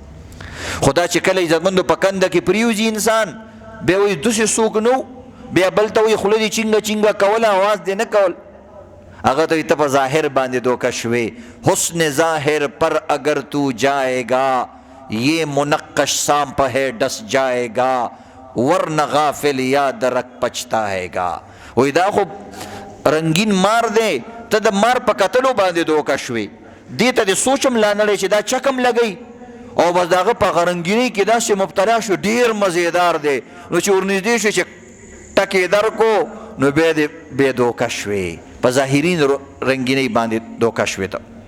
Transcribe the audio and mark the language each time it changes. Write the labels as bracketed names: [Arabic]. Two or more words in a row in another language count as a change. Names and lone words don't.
[Pashto] خدا چې کله عزتمندو په کنده کې پریوځي انسان بیا وایي داسې څوک نو بیا بل ته وایي خوله دې چینګه چینګه کوله اواز دې نه کول هغه ته ته په ظاهر باندې دوکه شوې [Urdu] حسن ظاهر پر اگر تو جائے گا یہ منقش سام پہ ڈس جائے گا ورنہ غافل یاد رکھ پچھتائے گا [Pashto] وی دا خو رنگین مار دی ته د مار په کتلو باندې دوکه شوې دې ته د سوچم لا نړی چې دا چکم لګی او بس د هغه په رنګینۍ کې داسې مبتلا شو ډېر مزیدار دی نو چې ورنږدې شو چې ټکې درکو نو بیا دې بې دوکه شوې په ظاهرین رنګینۍ باندې دوکه شوې ته